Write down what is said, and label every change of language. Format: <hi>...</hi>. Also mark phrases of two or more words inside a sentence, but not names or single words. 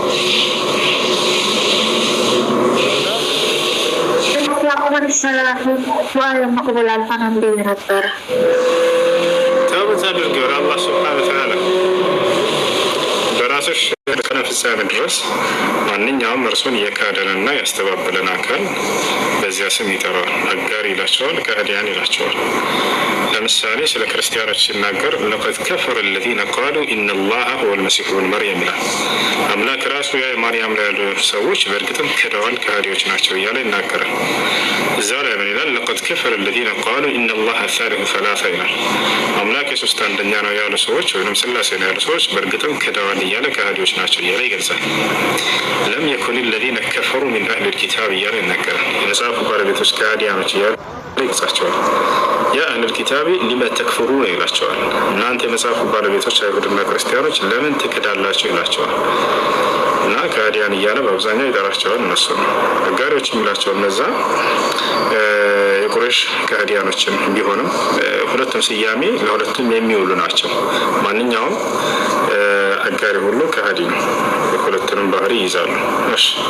<am>ተውበት አድርገው አላህ ሱብሓነሁ ወተዓላ በራስሽ ከነፍሳን ድረስ ማንኛውም እርሱን የካደንና ያስተባበለን አካል በዚያ ስም ይጠራል። አጋር ይላቸዋል፣ ከሃዲያን ይላቸዋል። ለምሳሌ ስለ ክርስቲያኖች ሲናገር</am> <ar>لقد كفر الذين قالوا ان الله هو المسيح ابن مريم</ar> <am>ይላል። አምላክ ራሱ ያ ማርያም ላይ ያሉ ሰዎች በእርግጥም ክደዋል፣ ከሃዲዎች ናቸው እያለ ይናገራል። እዛው ላይ ምን ይላል?</am> <ar>لقد كفر الذين قالوا ان الله ثالث ثلاثة</ar> <am>ይላል። አምላክ የሶስት አንደኛ ነው ያሉ ሰዎች ወይንም ስላሴ ነው ያሉ ሰዎች በእርግጥም ክደዋል እያለ ከሃዲዎች ናቸው እያለ ይገልጻል።</am> <ar>لم يكن الذين كفروا من أهل الكتاب</ar> <am>እያለ ይናገራል። የመጽሐፉ ባለቤቶች ከሃዲያኖች እያለ ይገልጻቸዋል።</am> <ar>يا أهل الكتاب لم تكفرون</ar> <am>ይላቸዋል። እናንተ የመጽሐፉ ባለቤቶች አይሁድና ክርስቲያኖች ለምን ትክዳላችሁ ይላቸዋል። እና ከሃዲያን እያለ በአብዛኛው ይጠራቸዋል። እነሱ ነው አጋሪዎች የሚላቸው እነዛ የቁረይሽ ከሃዲያኖችን ቢሆንም ሁለቱም ስያሜ ለሁለቱም የሚውሉ ናቸው። ማንኛውም አጋሪ ሁሉ ከሃዲ ነው። ሁለቱንም ባህሪ ይይዛሉ። እሺ</am>